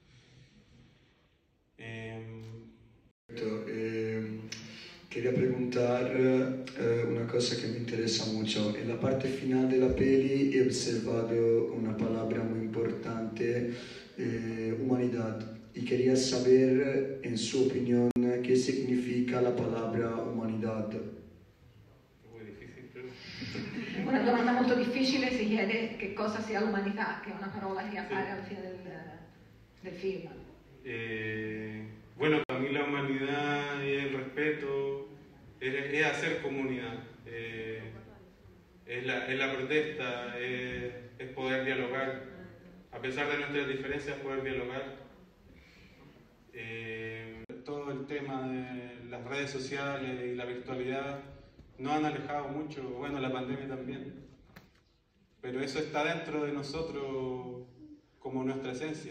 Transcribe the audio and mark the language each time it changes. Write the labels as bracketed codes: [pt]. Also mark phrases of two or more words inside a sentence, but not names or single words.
[es] Quería preguntar una cosa que me interesa mucho. En la parte final de la peli he observado una palabra muy importante, humanidad. Y quería saber, en su opinión, qué significa la palabra humanidad. Muy difícil, [it] però. Una domanda molto difficile, si chiede che cosa sia l'umanità, che è una parola che appare alla fine del film. [es] Bueno, para mí la humanidad y el respeto es hacer comunidad, es la protesta, es poder dialogar, a pesar de nuestras diferencias, poder dialogar. Todo el tema de las redes sociales y la virtualidad nos han alejado mucho, bueno, la pandemia también, pero eso está dentro de nosotros como nuestra esencia.